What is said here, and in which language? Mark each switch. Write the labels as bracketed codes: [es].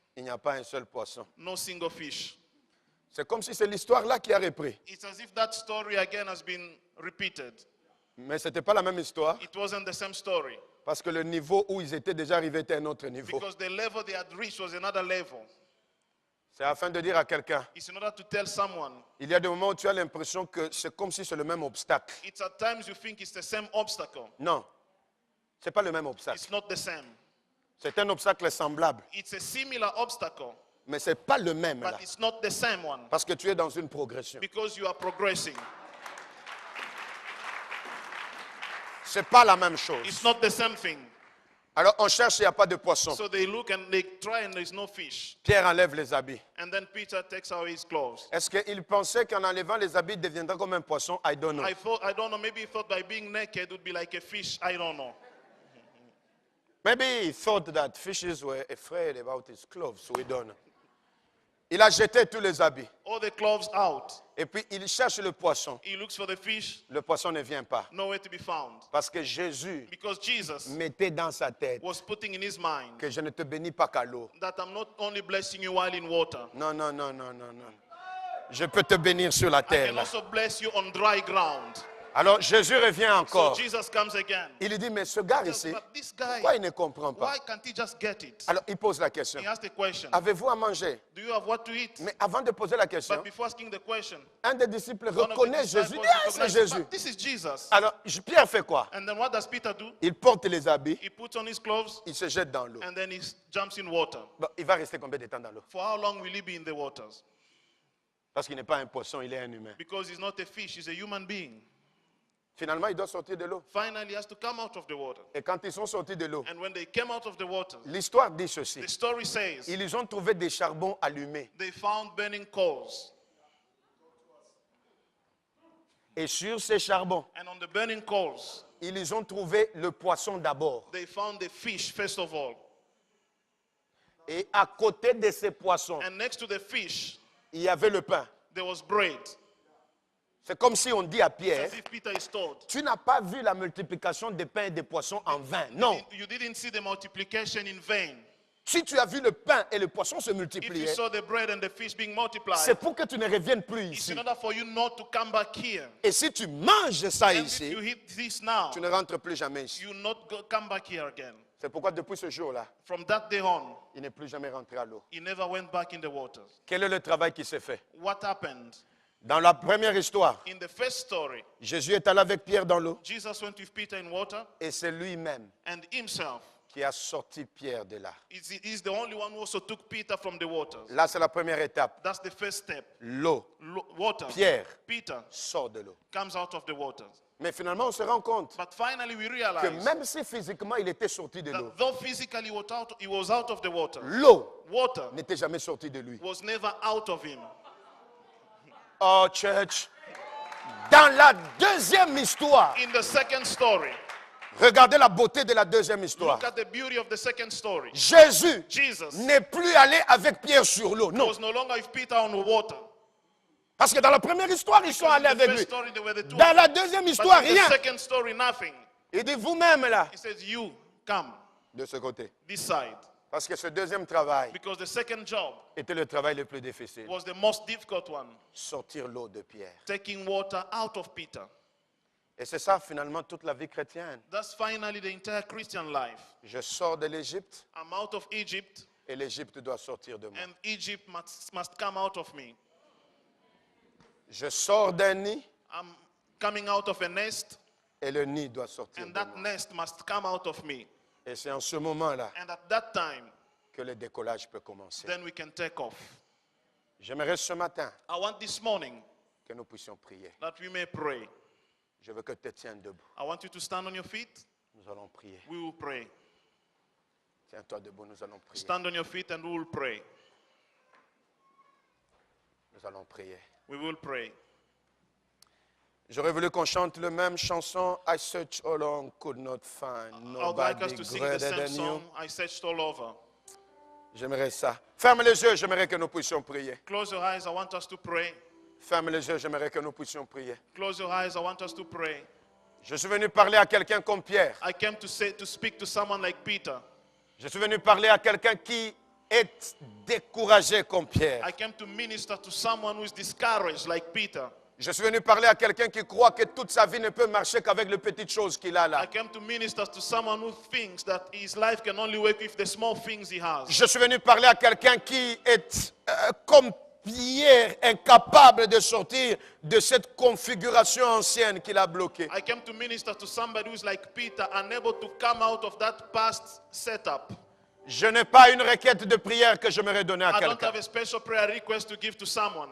[fr] Il n'y a pas un seul poisson. [en] no single fish. [fr] C'est comme si c'est l'histoire-là qui a repris. [en] It's as if that story again has been repeated. [fr] Mais ce n'était pas la même histoire [en] It wasn't the same story. [fr] parce que le niveau où ils étaient déjà arrivés était un autre niveau. [en] Because the level they had reached was another level. [fr] C'est afin de dire à quelqu'un, [en] It's in order to tell someone. [fr] il y a des moments où tu as l'impression que c'est comme si c'est le même obstacle. [en] It's at times you think it's the same obstacle. [fr] Non, ce n'est pas le même obstacle. [en] It's not the same. [fr] C'est un obstacle semblable, [en] It's a similar obstacle, [fr] mais ce n'est pas le même là. [en] but it's not the same one. [fr] Parce que tu es dans une progression. [en] Because you are progressing. [fr] Ce n'est pas la même chose. [en] It's not the same thing. [fr] Alors on cherche, il n'y a pas de poisson. [en] So they look and they try and there's no fish. [fr] Pierre enlève les habits. [en] And then Peter takes away his clothes. [fr] Est-ce qu'il pensait qu'en enlevant les habits, il deviendra comme un poisson? [en] I don't know. I don't know, maybe he thought by being naked it would be like a fish. I don't know. Maybe he thought that fishes were afraid about his clothes. We don't know. [fr] Il a jeté tous les habits. [en] All the clothes out. [fr] Et puis il cherche le poisson. [en] He looks for the fish, [fr] Le poisson ne vient pas. [en] nowhere to be found. [fr] Parce que Jésus [en] Because Jesus [fr] mettait dans sa tête [en] was putting in his mind [fr] que je ne te bénis pas qu'à l'eau. [en] that I'm not only blessing you while in water, [fr] Non, non, non, non, non, non. Je peux te bénir sur la [en] I [fr] terre. [en] can [fr] Là. [en] also bless you on dry ground. [fr] Alors Jésus revient [en] So [fr] encore. [en] Jesus comes again. [fr] Il lui dit, mais ce gars ici, [en] But this guy, [fr] pourquoi il ne comprend pas? [en] why can't he just get it? [fr] Alors il pose la question. [en] He asked the question, [fr] Avez-vous à manger? [en] do you have what to eat? [fr] Mais avant de poser la question, [en] But before asking the question, [fr] un des disciples [en] one of the [fr] reconnaît Jésus. [en] disciples [fr] Il dit, ah, c'est [en] recognized, [fr] Jésus. [en] "But this is Jesus." [fr] Alors Pierre fait quoi? [en] And then what does Peter do? [fr] Il porte les habits, [en] He puts on his clothes [fr] il se jette dans l'eau. [en] and then he jumps in water. [fr] Bon, il va rester combien de temps dans l'eau? [en] For how long will he be in the waters? [fr] Parce qu'il n'est pas un poisson, il est un humain. [en] Because he's not a fish, he's a human being. [fr] Finalement, il doit sortir de l'eau. [en] Finally, he has to come out of the water. [fr] Et quand ils sont sortis de l'eau, [en] And when they came out of the water, [fr] l'histoire dit ceci. [en] the story says [fr] Ils ont trouvé des charbons allumés. [en] they found burning coals. [fr] Et sur ces charbons, [en] And on the burning coals, [fr] ils ont trouvé le poisson d'abord. [en] they found the fish first of all. [fr] Et à côté de ces poissons, [en] And next to the fish, [fr] il y avait le pain. [en] there was bread. [fr] C'est comme si on dit à [en] It's [fr] Pierre, [en] as if Peter is told, [fr] tu n'as pas vu la multiplication des pains et des poissons en vain. Non. [en] you didn't see the multiplication in vain. [fr] Si tu as vu le pain et le poisson se [en] If you [fr] multiplier, [en] saw the bread and the fish being [fr] c'est [en] multiplied, [fr] pour que tu ne reviennes plus [en] it's [fr] ici. [en] in order for you not to come back here. [fr] Et si tu manges ça [en] And if [fr] ici, [en] you hit this now, [fr] tu ne rentres plus jamais ici. [en] you not come back here again. [fr] C'est pourquoi depuis ce jour-là, [en] From that day on, [fr] il n'est plus jamais rentré à l'eau. [en] he never went back in the waters. [fr] Quel est le travail qui s'est fait? [en] What happened? [fr] Dans la première histoire, [en] In the first story, [fr] Jésus est allé avec Pierre dans l'eau [en] Jesus went with Peter in water, [fr] et c'est lui-même [en] and himself [fr] qui a sorti Pierre de là. [en] is the only one who also took Peter from the waters. [fr] Là, c'est la première étape. [en] That's the first step. [fr] L'eau. [en] Water. [fr] Pierre [en] Peter [fr] sort de l'eau. [en] comes out of the waters. [fr] Mais finalement, on se rend compte [en] But finally, we [fr] que [en] realize [fr] même si physiquement il était sorti de l'eau, [en] that though physically he was out of the water, [fr] l'eau [en] water [fr] n'était jamais sortie de lui. [en] was never out of him. Oh, church. [fr] Dans la deuxième histoire, [en] In the second story, [fr] regardez la beauté de la deuxième histoire. [en] look at the beauty of the second story. [fr] Jésus [en] Jesus [fr] n'est plus allé avec Pierre sur l'eau. Non. [en] was no longer with Peter on the water. [fr] Parce que dans la première histoire, ils sont [en] In [fr] allés [en] the [fr] avec [en] first [fr] lui. [en] story, they were the two. [fr] Dans la deuxième [en] But [fr] histoire, [en] in the [fr] rien. [en] second story, nothing. [fr] Il dit vous-même là, [en] He says, you come [fr] de ce côté. [en] this side. [fr] Parce que ce deuxième travail [en] Because the second job [fr] était le travail le plus difficile. [en] was the most difficult one. [fr] Sortir l'eau de Pierre. [en] Taking water out of Peter. [fr] Et c'est ça finalement toute la vie chrétienne. [en] That's finally the entire Christian life. [fr] Je sors de l'Égypte [en] I'm out of Egypt, [fr] et l'Égypte doit sortir de moi. [en] and Egypt must come out of me. [fr] Je sors d'un nid [en] I'm coming out of a nest, [fr] et le nid doit sortir [en] and [fr] de [en] that [fr] moi. [en] nest must come out of me. [fr] Et c'est en ce moment-là [en] And at that time, [fr] que le décollage peut commencer. [en] then we can take off. [fr] J'aimerais ce matin [en] I want this morning [fr] que nous puissions prier. [en] that we may pray. [fr] Je veux que tu te tiennes debout. [en] I want you to stand on your feet. [fr] Nous allons prier. [en] We will pray. [fr] Tiens-toi debout, nous allons prier. [en] Stand on your feet and we will pray. [fr] Nous allons prier. [en] We will pray. [fr] J'aurais voulu qu'on chante la même chanson. [en] I searched all along, could not find I would like us nobody to sing the greater same than you. song, I searched all over. [fr] J'aimerais ça. Ferme les yeux, j'aimerais que nous puissions prier. [en] Close your eyes, I want us to pray. [fr] Ferme les yeux, j'aimerais que nous puissions prier. [en] Close your eyes, I want us to pray. [fr] Je suis venu parler à quelqu'un comme Pierre. [en] I came to speak to someone like Peter. [fr] Je suis venu parler à quelqu'un qui est découragé comme Pierre. [en] I came to minister to someone who is discouraged like Peter. [fr] Je suis venu parler à quelqu'un qui croit que toute sa vie ne peut marcher qu'avec les petites choses qu'il a [en] I [fr] là. [en] came to minister to someone who thinks that his life can only work with the small things he has. [fr] Je suis venu parler à quelqu'un qui est comme Pierre, incapable de sortir de cette configuration ancienne qu'il a bloquée. [en] I came to minister to somebody who is like Peter, unable to come out of that past setup. [fr] Je n'ai pas une requête de prière que j'aimerais donner à [en] I don't [fr] quelqu'un. [en] have a special prayer request to give to someone.